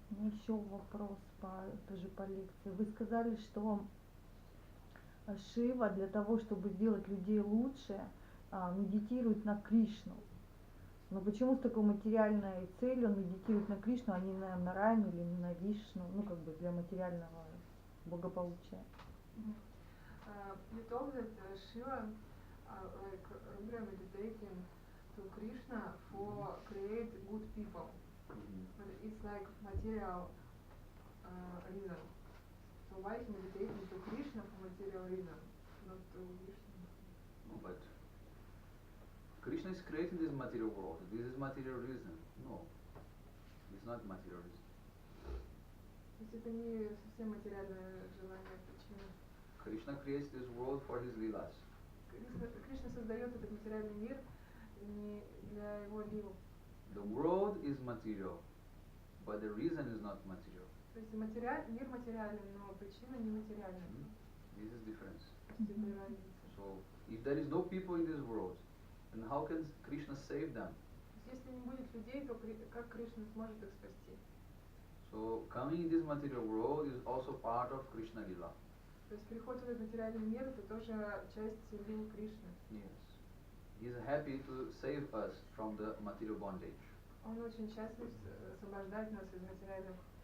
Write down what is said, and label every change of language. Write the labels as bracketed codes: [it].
[ru] Еще вопрос тоже по лекции. Вы сказали, что Шива для того, чтобы сделать людей лучше, медитирует на Кришну. Но почему с такой материальной целью он медитирует на Кришну, а не на Раме или на Вишну, ну как бы для материального благополучия? [en] You told that Shiva like regularly meditating to Krishna for create good people. But it's like material reason. So why he meditating to Krishna for material reason, not to Vishnu? No, but Krishna is creating this material world. This is material reason. No, it's not material reason. [ru] То есть это не совсем материальное желание, причина. [en] Krishna creates this world for his leelas. [ru] Кришна создает этот материальный мир не для его лил. [en] The world is material, but the reason is not material. [ru] То есть мир материален, но причина не материальна. [en] This is difference. [ru] Это разница. [en] So, if there is no people in this world, then how can Krishna save them? [ru] Если не будет людей, то как Кришна сможет их спасти? [en] So, coming in this material world is also part of Krishna Lila. [ru] То есть приход в этот материальный мир это тоже часть лил Кришны. [en] Yes. He is happy to save us from the material bondage. [ru] Он очень счастлив освобождать нас из материальных.